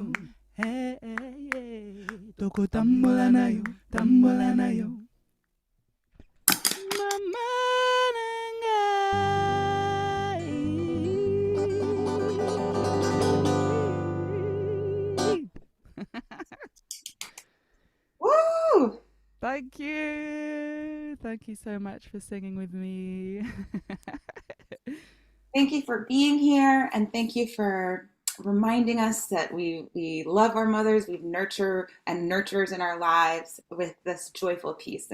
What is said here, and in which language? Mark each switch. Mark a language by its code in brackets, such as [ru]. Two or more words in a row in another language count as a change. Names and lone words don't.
[ln] Hey, hey, hey. Toko tambola nayo, tambola nayo. Mama nangai. Woo! [en] Thank you. Thank you so much for singing with me. Thank you for being here, and thank you for reminding us that we love our mothers, we nurture and nurturers in our lives with this joyful piece.